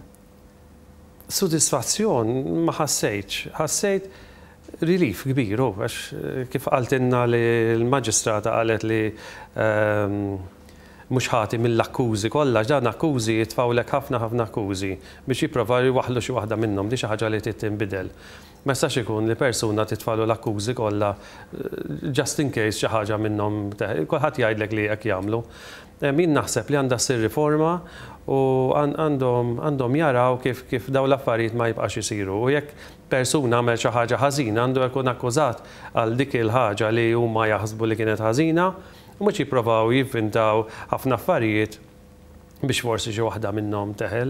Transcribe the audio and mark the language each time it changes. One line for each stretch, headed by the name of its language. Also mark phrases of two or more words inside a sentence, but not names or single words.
Maltese: Sodisfazzjon ma ħassejtx, ħassejt relief kbir, għax kif qaltilna li l-maġistrata qalet li mhux ħati mill-akkużi kollha, dan akkużi jitfawlek ħafna akkużi biex jipprova jwaħħlu xi waħda minnhom, di xi ħaġa li trid tinbidel. Ma jistax ikun li persuna titfalu l-akkużi kollha
English: just in case
Maltese: xi ħaġa minnhom kulħadd jgħidlek li hekk jagħmlu. Min naħseb li għandha ssir riforma u għandhom jaraw kif dawn l-affarijiet ma jibqax isiru. U jekk persuna għamel xi ħaġa ħażina għandu jkun akkużat għal dik il-ħaġa li huma jaħsbu li kienet ħażina u mhux jippruvaw jivvintaw ħafna affarijiet biex forsi xi waħda minnhom teħel.